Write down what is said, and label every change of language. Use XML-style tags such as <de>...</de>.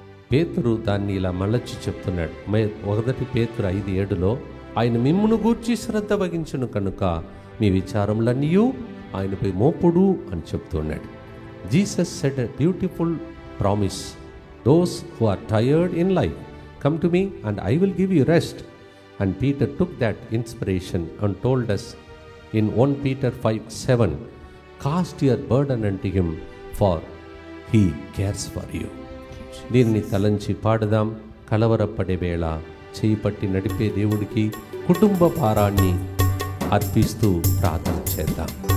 <te>పేతురు దాన్ని ఇలా మళ్ళొచ్చి చెప్తున్నాడు. 1 పేతురు 5:7లో ఆయన మిమ్మును గూర్చి శ్రద్ధ వహించును కనుక మీ విచారములన్నీ ఆయనపై మోపుడు అని చెప్తున్నాడు.</te> <en>Jesus said a beautiful promise, those who are tired in life come to me and I will give you rest. And Peter took that inspiration and told us in 1 Peter 5:7, cast your burden unto him for he cares for you.</en> <te>దీన్ని తలంచి పాడదాం. కలవరపడే వేళ చేయి పట్టి నడిపే దేవుడికి కుటుంబ భారాన్ని అర్పిస్తూ ప్రార్థన చేద్దాం.</te>